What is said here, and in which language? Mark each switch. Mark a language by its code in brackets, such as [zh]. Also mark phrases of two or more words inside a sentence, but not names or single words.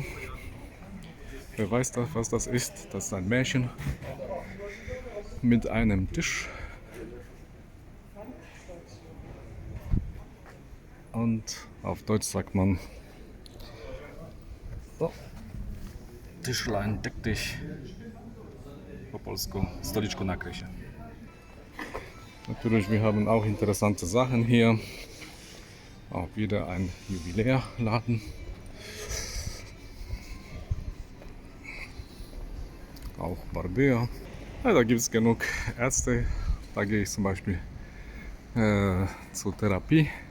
[de] Wer weiß, was das ist? Das ist ein Märchen mit einem Tisch und auf Deutsch sagt man so, Tischlein, deck dich, [pl] po polsku stoliczku nakryj się. [de] Natürlich, wir haben auch interessante Sachen hier. Auch wieder ein Juwelärladen. Auch Barbier. Ja, da gibt es genug Ärzte. Da gehe ich zum Beispiel zur Therapie.